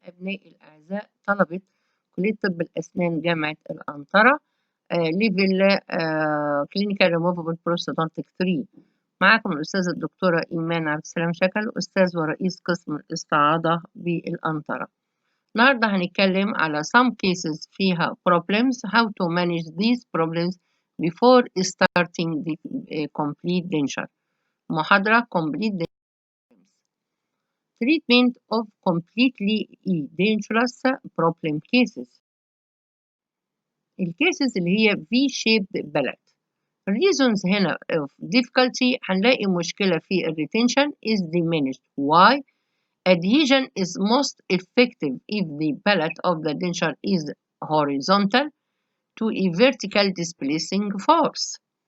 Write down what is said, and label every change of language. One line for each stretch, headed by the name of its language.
Arabic: أبنائي الأعزاء طلبة كلية طب الأسنان جامعة الأنطرة، ليفل كلينيكال ريموفبل بروستودونتيك 3. معاكم الأستاذة الدكتورة إيمان عبد السلام شكل، أستاذ ورئيس قسم الاستعاضة بالأنطرة. النهاردة هنتكلم على
English: some cases
Arabic: فيها problems,
English: how to manage these problems before starting the complete denture.
Arabic: محاضرة
English: complete treatment of completely dangerous problem cases.
Arabic: الكيسز اللي هي V-shaped palate.
English: reasons
Arabic: هنا
English: of difficulty
Arabic: هنلاقي مشكلة في
English: retention is diminished. Why? Adhesion is most effective if the palate of the denture is horizontal to a vertical displacing force.